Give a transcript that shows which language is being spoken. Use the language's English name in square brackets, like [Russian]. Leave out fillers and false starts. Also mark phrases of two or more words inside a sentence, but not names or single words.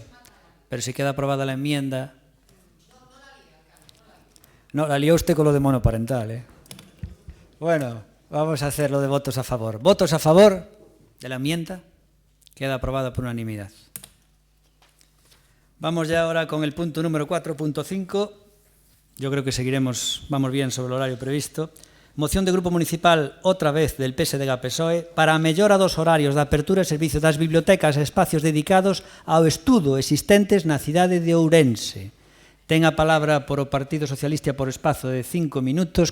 [Spanish] Pero si queda aprobada la enmienda... No, la lió usted con lo de monoparental, ¿eh? Bueno, vamos a hacer lo de votos a favor. Votos a favor de la enmienda. Queda aprobada por unanimidad. Vamos ya ahora con el punto número 4.5. Yo creo que vamos bien sobre el horario previsto. [Galician] Moción de Grupo Municipal, outra vez, del PSDG-PSOE, para a mellora dos horarios de apertura e servicio das bibliotecas e espacios dedicados ao estudo existentes na cidade de Ourense. Ten a palabra por o Partido Socialista por espazo de 5 minutos.